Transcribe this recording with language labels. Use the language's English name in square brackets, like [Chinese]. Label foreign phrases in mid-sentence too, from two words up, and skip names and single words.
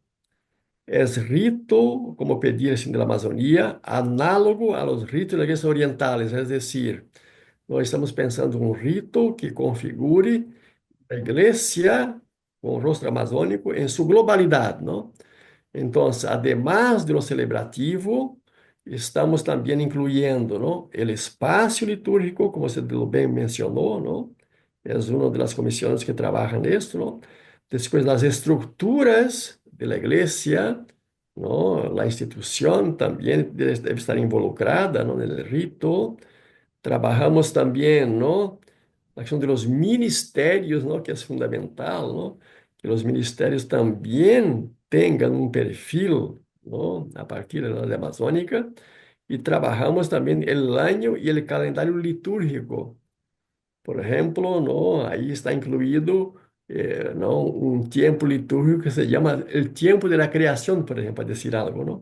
[Portuguese] É rito, como pedir assim, da Amazônia, análogo aos ritos das igrejas orientais. É decir, nós estamos pensando um rito que configure a igreja com o rosto amazônico em sua globalidade, não? Então, [Spanish] además de lo celebrativo, estamos também incluyendo, ¿no?, el espacio litúrgico, [Portuguese] como você bem mencionou, [Spanish] ¿no? [Portuguese] É uma das comissões que trabalham nisso, [Spanish] ¿no? Después, las estructuras de la iglesia, ¿no? La institución también debe estar involucrada, ¿no?, en el rito. Trabajamos también, [Portuguese] ¿no?, la questão [Spanish] de los [Portuguese] ministérios, ¿no?, que é fundamental, ¿no?, que os ministérios também tenham um perfil, ¿no?, a partir da área amazônica, e trabalhamos também o ano e o calendário litúrgico. Por exemplo, ¿no?, aí está incluído ¿no?, um tempo litúrgico que se chama o tempo [Spanish] de la [Portuguese] criação, por exemplo, para dizer algo, ¿no?